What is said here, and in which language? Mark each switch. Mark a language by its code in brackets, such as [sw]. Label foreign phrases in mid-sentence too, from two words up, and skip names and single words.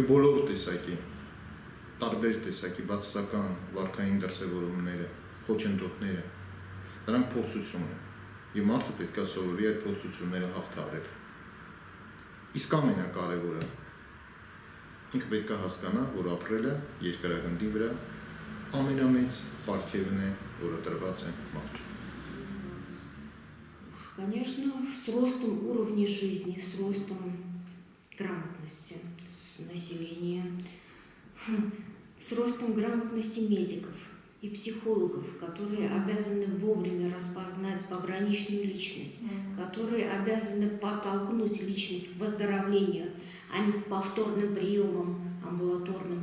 [hy] բոլոր տեսակի, տարբեր տեսակի բացասական վարքային դրսևորումները, խոչընդոտները, դրանք փորձություն են, եւ մարդը պետք է սովորի այդ փորձությունները հաղթահարել։ Իսկ ամենակարևորը, ինքը պետք է հասկանա, որ ապրելը երկրագնդի վրա ամենամեծ պարգևն է, որը տրված է մարդու։ [ru] Конечно, с ростом уровня жизни, с ростом грамотности населения, с ростом грамотности медиков и психологов, которые обязаны вовремя распознать пограничную личность, которые обязаны подтолкнуть личность к выздоровлению, а не к повторным приемам амбулаторным.